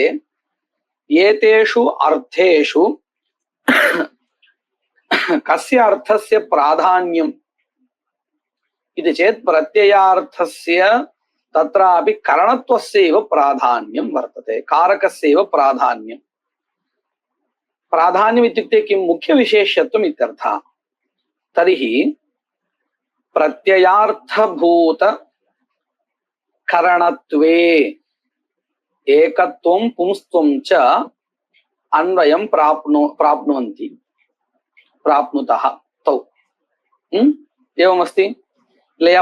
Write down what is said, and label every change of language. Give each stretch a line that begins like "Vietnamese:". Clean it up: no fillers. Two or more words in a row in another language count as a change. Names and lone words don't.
Sanskrit: एतेषु अर्थेषु कस्य अर्थस्य प्राधान्यम् इति चेत् प्रत्ययार्थस्य तत्रापि करणत्वस्यैव प्राधान्यं वर्तते, कारकस्यैव प्राधान्यं। प्राधान्यम् इत्युक्ते किं? मुख्यविशेष्यत्वम् इत्यर्थः। तर्हि प्रत्ययार्थभूत करणत्वे एकत्वं पुंस्त्वं च अन्वयं प्राप्नुवन्ति प्राप्नुतः तौ. एवमस्ति
Tamil: இல்லையா?